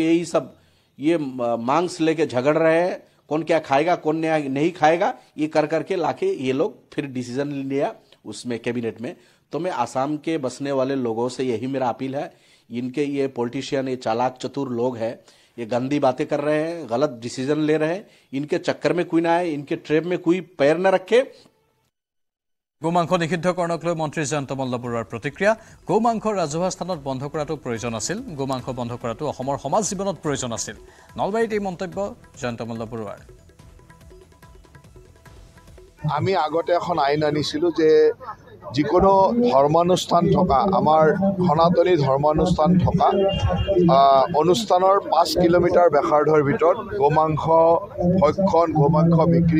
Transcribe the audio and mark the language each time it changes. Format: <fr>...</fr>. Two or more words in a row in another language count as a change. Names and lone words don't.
<hi>यही सब ये मांग से लेके झगड़ रहे हैं कौन क्या खाएगा कौन नहीं खाएगा ये कर करके लाके ये लोग फिर डिसीजन लिया उसमें कैबिनेट में तो मैं आसाम के बसने वाले लोगों से यही मेरा अपील है इनके ये पॉलिटिशियन ये चालाक चतुर लोग हैं ये गंदी बातें कर रहे हैं गलत डिसीजन ले रहे हैं इनके चक्कर में कोई ना आए इनके ट्रेप में कोई पैर न रखे</hi> <as>গোমাংস নিষিদ্ধকৰণক লৈ মন্ত্ৰী জয়ন্ত মল্ল বৰুৱাৰ প্ৰতিক্ৰিয়া গোমাংস ৰাজহুৱা স্থানত বন্ধ কৰাটো প্ৰয়োজন আছিল গোমাংস বন্ধ কৰাটো অসমৰ সমাজ জীৱনত প্ৰয়োজন আছিল নলবাৰীত এই মন্তব্য জয়ন্ত মল্ল বৰুৱাৰ আমি আগতে এখন আইন আনিছিলোঁ যে যিকোনো ধৰ্মানুষ্ঠান থকা আমাৰ সনাতনী ধৰ্মানুষ্ঠান থকা অনুষ্ঠানৰ 5 কিলোমিটাৰ ব্যাসাৰ্ধৰ ভিতৰত গোমাংস ভক্ষণ গোমাংস বিক্ৰী</as>